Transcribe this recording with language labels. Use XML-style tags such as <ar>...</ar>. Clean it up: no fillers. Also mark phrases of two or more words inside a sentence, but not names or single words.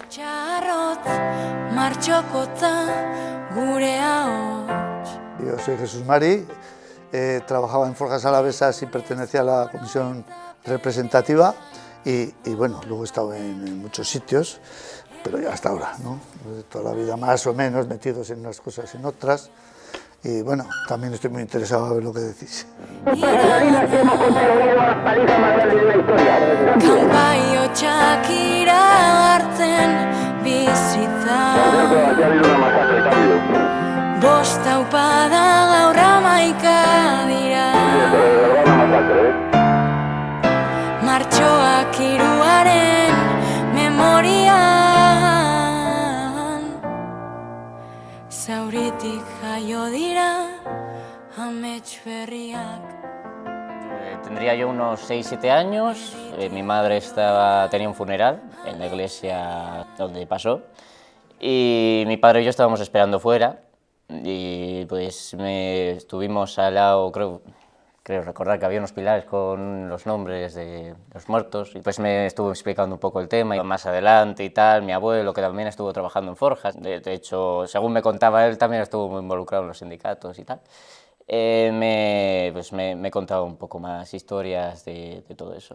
<es>Yo soy Jesús Mari, trabajaba en Forjas Alavesas y pertenecía a la comisión representativa y bueno, luego he estado en muchos sitios, pero ya hasta ahora, ¿no? Toda la vida más o menos metidos en unas cosas en otras y bueno, también estoy muy interesado a ver lo que decís.</es> <eu>Bosta upada gaur amaika dira Martxoak hiruaren memorian Zauritik jaio dira amets berriak.</eu> <es>Tendría yo unos 6-7 años, mi madre tenía un funeral en la iglesia donde pasó y mi padre y yo estábamos esperando fuera. Y pues estuvimos al lado, creo recordar que había unos pilares con los nombres de los muertos y pues me estuvo explicando un poco el tema y más adelante y tal, mi abuelo que también estuvo trabajando en Forjas, de hecho, según me contaba él, también estuvo muy involucrado en los sindicatos y tal, me contaba un poco más historias de todo eso.</es>